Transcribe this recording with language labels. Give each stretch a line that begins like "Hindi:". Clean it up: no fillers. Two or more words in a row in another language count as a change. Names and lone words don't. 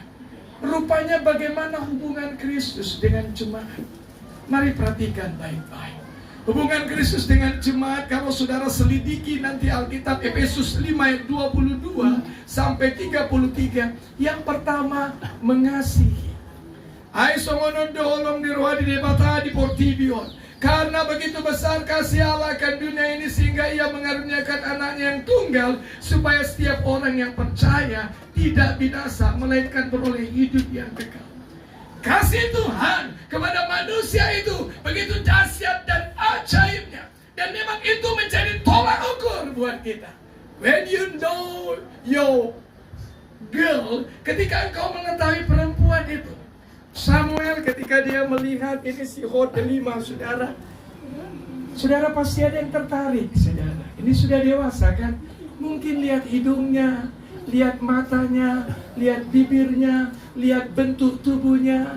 Indonesian: Rupanya bagaimana hubungan Kristus dengan jemaat? Mari perhatikan baik-baik. Hubungan Kristus dengan jemaat, kalau saudara selidiki nanti Alkitab Efesus 5 ayat 22 sampai 33. Yang pertama, mengasihi.
Batak Toba: Ai songonon dolong di roha di debata di portibion.
Indonesian: Karena begitu besar kasih Allah akan dunia ini sehingga ia mengaruniakan anaknya yang tunggal, supaya setiap orang yang percaya tidak binasa melainkan beroleh hidup yang kekal. Kasih Tuhan kepada manusia itu begitu dahsyat dan ajaibnya. Dan memang itu menjadi tolak ukur buat kita.
English: When you know your girl,
Indonesian: ketika engkau mengetahui perempuan itu. Samuel ketika dia melihat ini si Hod delima, saudara. Saudara pasti ada yang tertarik, saudara. Ini sudah dewasa kan? Mungkin lihat hidungnya, lihat matanya, lihat bibirnya, lihat bentuk tubuhnya.